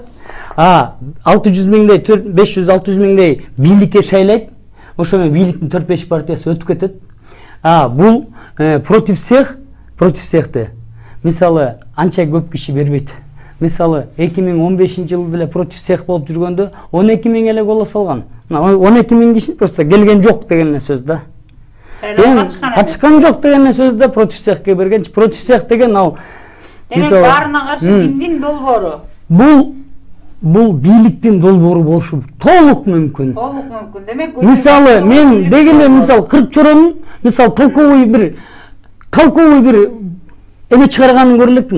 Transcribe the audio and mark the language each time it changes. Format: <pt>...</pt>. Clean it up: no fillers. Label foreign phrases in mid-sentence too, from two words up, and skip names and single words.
<ky>600 миңдей, 500-600 миңдей бийликке шайлайт. Ошо менен бийликтин 4-5 партиясы өтүп кетет. Бул</ky> <ru>против всехти.</ru> <ky>Мисалы анча көп киши бербейт. Мисалы 2015-жылы деле</ky> <ru>против всех</ru> <ky>болуп жүргөндө 12 миң эле голос алган. 12 миң киши просто келген жок деген сөз да. Катышкан жок деген сөз да,</ky> <ru>против всехке</ru> <ky>берген.</ky> <ru>Против всех</ru> <ky>деген ал. Демек баарына каршы кимдин долбоору? Бул бул бийликтин долбоору болушу толук мүмкүн. Толук мүмкүн. Демек, мисалы мен дегеле мисалы Кыркчоронун мисалы толковый бир эме чыгарганын көрө элекмин.</ky>